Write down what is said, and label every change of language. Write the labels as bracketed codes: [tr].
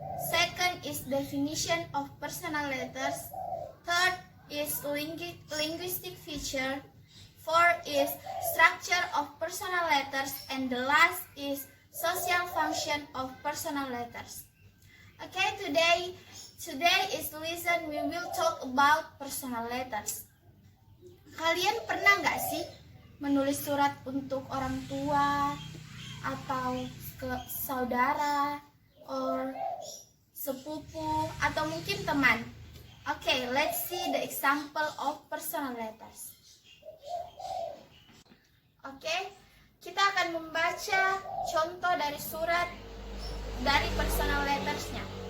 [en] Second is definition of personal letters. Third is linguistic feature. Fourth is structure of personal letters. And the last is social function of personal letters. Okay, today is lesson we will talk about personal letters. [id] Kalian pernah nggak sih menulis surat untuk orang tua atau ke saudara or sepupu atau mungkin teman? [en] Okay, let's see the example of personal letters. [id] Okay, kita akan membaca contoh dari surat dari personal lettersnya.